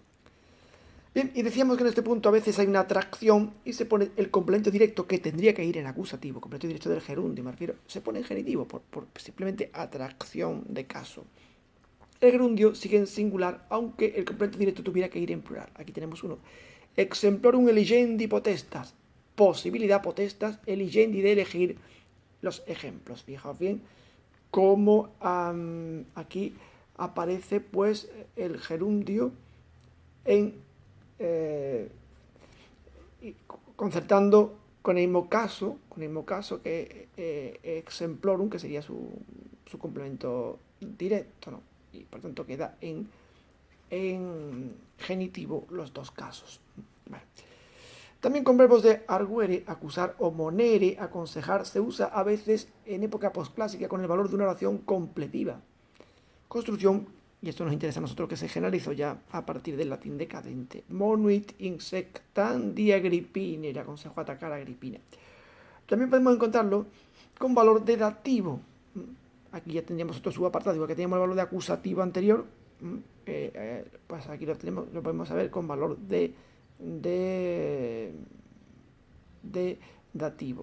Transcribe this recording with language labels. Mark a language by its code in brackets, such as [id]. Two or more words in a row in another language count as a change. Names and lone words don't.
[es] Bien, y decíamos que en este punto a veces hay una atracción y se pone el complemento directo que tendría que ir en acusativo, complemento directo del gerundio, me refiero, se pone en genitivo por simplemente atracción de caso. El gerundio sigue en singular, aunque el complemento directo tuviera que ir en plural. Aquí tenemos uno. [la] Exemplorum eligendi potestas. [es] Posibilidad potestas, eligendi de elegir los ejemplos. Fijaos bien cómo aquí aparece pues el gerundio en concertando con el mismo caso que exemplorum, que sería su complemento directo, ¿no? Y por tanto queda en genitivo los dos casos. Vale. También con verbos de arguere, acusar o monere, aconsejar, se usa a veces en época posclásica con el valor de una oración completiva. Construcción, y esto nos interesa a nosotros, que se generalizó ya a partir del latín decadente. [la] Monuit insectandi Agrippine, [es] le aconsejó atacar a Agripina. También podemos encontrarlo con valor de dativo. Aquí ya tendríamos otro subapartado, igual que teníamos el valor de acusativo anterior, pues aquí lo podemos saber con valor de dativo.